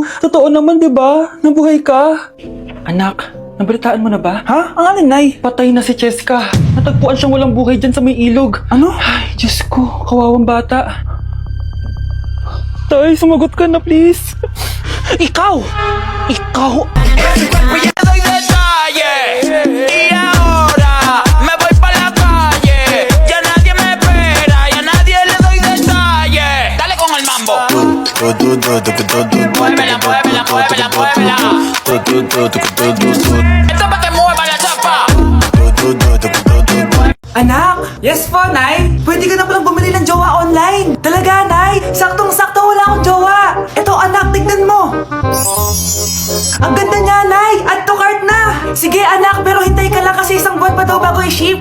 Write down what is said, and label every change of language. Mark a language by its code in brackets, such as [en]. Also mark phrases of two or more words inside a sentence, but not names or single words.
[tl] Totoo naman, di ba? Nabuhay ka. Anak, nabalitaan mo na ba? Ha? Ang alin, Nay? Patay na si Jessica. Natagpuan siyang walang buhay dyan sa may ilog. Ano? Ay, Diyos ko. Kawawang bata. Tay, sumagot ka na, please. Ikaw! Ikaw! [es] Muévela, muévela, muévela, muévela. Esto pa' que mueva la chapa. [tl] Anak! Yes po, Nay! Pwede ka na palang bumili ng jowa online! Talaga, Nay! Saktong-sakto wala akong jowa! Eto, anak, tignan mo! Ang ganda niya, Nay! [en] Add to cart [tl] na! Sige, anak, pero hintay ka lang kasi isang buwan pa daw bago i-ship.